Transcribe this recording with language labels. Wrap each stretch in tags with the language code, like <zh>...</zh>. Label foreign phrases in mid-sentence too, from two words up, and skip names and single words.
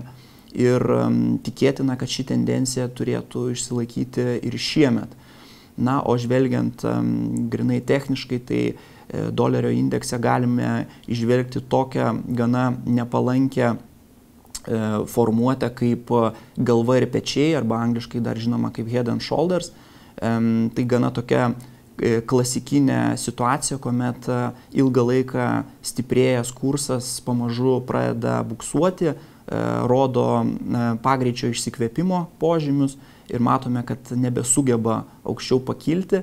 <lt>Ir tikėtina, kad ši tendencija turėtų išsilaikyti ir šiemet. Na, o žvelgiant grinai techniškai, tai dolerio indekse galime išvelgti tokią gana nepalankę formuotę kaip galva ir pečiai, arba angliškai dar žinoma kaip</lt> <en>head and shoulders.</en> <lt>Tai gana tokia klasikinė situacija, kuomet ilgą laiką stiprėjęs kursas pamažu pradeda buksuoti, rodo pagreičio išsikvėpimo požymius ir matome, kad nebesugeba aukščiau pakilti.</lt>